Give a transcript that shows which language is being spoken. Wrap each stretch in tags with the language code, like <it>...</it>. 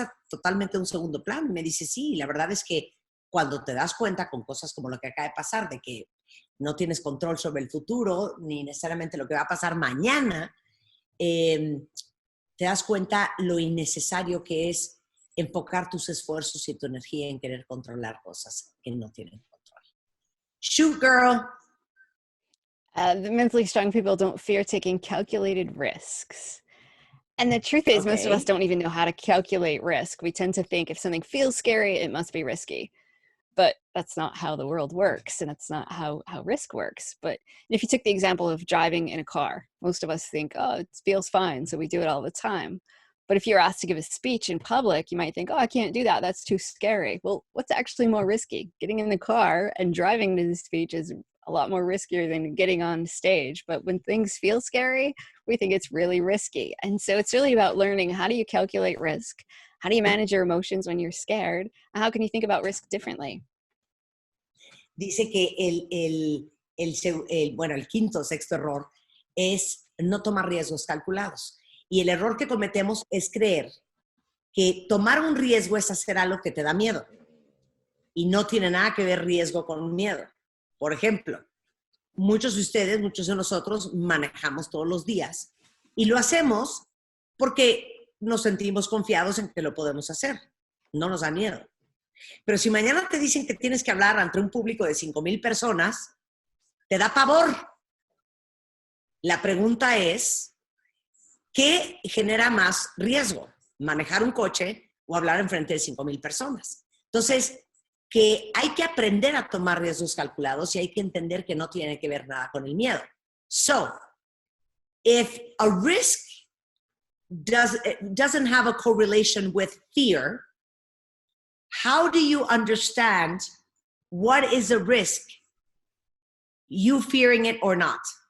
<es>totalmente a un segundo plano. Y me dice, sí, la verdad es que cuando te das cuenta con cosas como lo que acaba de pasar, de que no tienes control sobre el futuro, ni necesariamente lo que va a pasar mañana, te das cuenta lo innecesario que es enfocar tus esfuerzos y tu energía en querer controlar cosas que no tienen control.</es> <en>Shoot, girl. The mentally strong people don't fear taking calculated risks. And the truth is, most of us don't even know how to calculate risk. We tend to think if something feels scary, it must be risky. But that's not how the world works, and that's not how risk works. But if you took the example of driving in a car, most of us think, oh, it feels fine, so we do it all the time. But if you're asked to give a speech in public, you might think, oh, I can't do that. That's too scary. Well, what's actually more risky? Getting in the car and driving to the speech is a lot more riskier than getting on stage. But when things feel scary, we think it's really risky. And so it's really about learning, how do you calculate risk? How do you manage your emotions when you're scared? And how can you think about risk differently?</en> <es>Dice que el quinto, sexto error es no tomar riesgos calculados. Y el error que cometemos es creer que tomar un riesgo es hacer algo que te da miedo. Y no tiene nada que ver riesgo con miedo. Por ejemplo, muchos de ustedes, muchos de nosotros manejamos todos los días y lo hacemos porque nos sentimos confiados en que lo podemos hacer. No nos da miedo. Pero si mañana te dicen que tienes que hablar ante un público de 5,000 personas, te da pavor. La pregunta es, ¿qué genera más riesgo? ¿Manejar un coche o hablar enfrente de 5,000 personas? Entonces, que hay que aprender a tomar riesgos calculados y hay que entender que no tiene que ver nada con el miedo.</es> <en>So, if a risk doesn't have a correlation with fear, how do you understand what is a risk, you fearing it or not?</en>